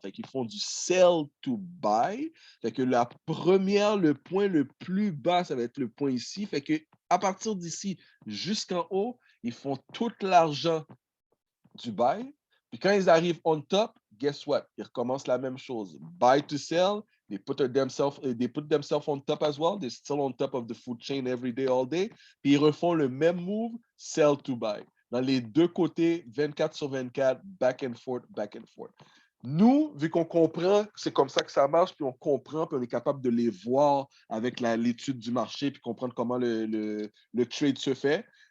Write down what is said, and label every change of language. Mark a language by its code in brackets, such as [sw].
[fr] Fait qu'ils font du sell to buy. Fait que la première, le point le plus bas, ça va être le point ici. Fait que à partir d'ici jusqu'en haut, ils font tout l'argent du buy. Puis quand ils arrivent on top, [en] guess what? [fr] Ils recommencent la même chose. [en] Buy to sell, they put themselves on top as well. They're still on top of the food chain every day, all day. [fr] Puis ils refont le même move, sell to buy. Dans les deux côtés, 24 sur 24, [en] back and forth, back and forth. [fr] Nous, vu qu'on comprend, c'est comme ça que ça marche, puis on comprend, puis on est capable de les voir avec l'étude du marché, puis comprendre comment le trade se fait,